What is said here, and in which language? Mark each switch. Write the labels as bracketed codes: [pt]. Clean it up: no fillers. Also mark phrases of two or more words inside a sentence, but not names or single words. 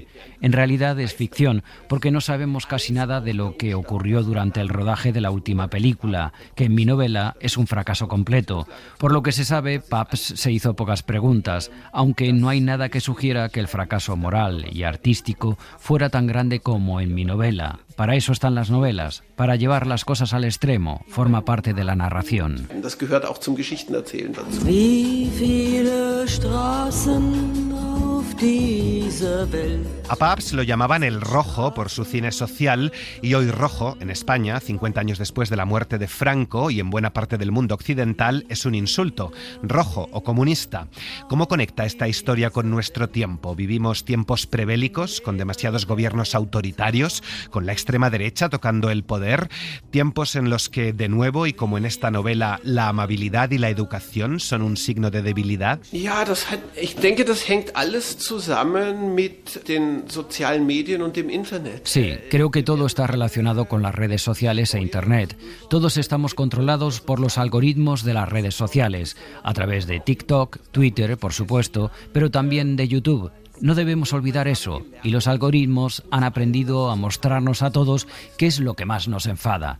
[es] En realidad es ficción, porque no sabemos casi nada de lo que ocurrió durante el rodaje de la última película, que en mi novela es un fracaso completo. Por lo que se sabe, Pabst se hizo pocas preguntas, aunque no hay nada que sugiera que el fracaso moral y artístico fuera tan grande como en mi novela. Para eso están las novelas, para llevar las cosas al extremo, forma parte de la narración. [de] Das gehört auch zum Geschichtenerzählen dazu. Wie viele Straßen auf dieser Welt. [es] A Pabst lo llamaban el Rojo por su cine social y hoy Rojo, en España, 50 años después de la muerte de Franco y en buena parte del mundo occidental, es un insulto. Rojo o comunista. ¿Cómo conecta esta historia con nuestro tiempo? ¿Vivimos tiempos prebélicos, con demasiados gobiernos autoritarios, con la extrema derecha tocando el poder? ¿Tiempos en los que, de nuevo, y como en esta novela, la amabilidad y la educación son un signo de debilidad? [de] Ja, ich denke, das hängt alles zusammen mit den sozialen Medien und dem Internet. [es] Sí, creo que todo está relacionado con las redes sociales e Internet. Todos estamos controlados por los algoritmos de las redes sociales, a través de TikTok, Twitter, por supuesto, pero también de YouTube. No debemos olvidar eso, y los algoritmos han aprendido a mostrarnos a todos qué es lo que más nos enfada.